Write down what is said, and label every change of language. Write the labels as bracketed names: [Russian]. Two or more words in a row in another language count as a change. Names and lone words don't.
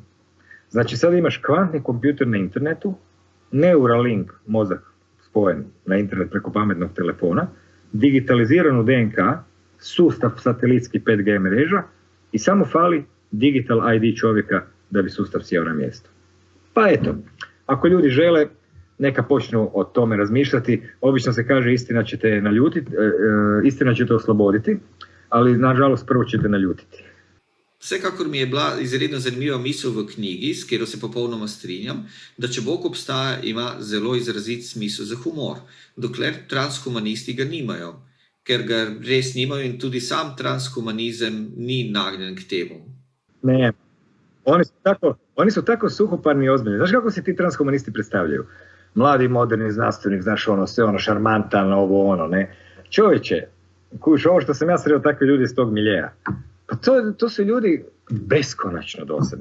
[Croatian] Znači sad imaš kvantni kompjuter na internetu, Neuralink mozak spojen na internet preko pametnog telefona, digitaliziranu DNK, sustav satelitski 5G mreža i samo fali [English] digital ID [Croatian] čovjeka da bi sustav sjeo na mjesto. Pa eto, ako ljudi žele, neka počnu o tome razmišljati. Obično se kaže istina će te naljutiti, istina će te osloboditi, ali nažalost prvo će te naljutiti. [Slovenian] Vsekakor mi je bila izredno zanimiva misel v knjigi, s katero se popolnoma strinjam, da če Bog obstaja, ima zelo izrazit smisel za humor, dokler transhumanisti ga nimajo, ker ga res nimajo in tudi sam transhumanizem ni nagnjen k temu. [Croatian] Ne, oni su tako suhoparni i ozbiljni. Znaš kako se ti transhumanisti predstavljaju? Mladi, moderni znanstvenik, znaš ono, sve ono šarmantan, ovo ono, ne. Čovječe, kuš, ovo što sam ja sreo takve ljudi iz tog miljeja. Pa to su ljudi beskonačno dosadni.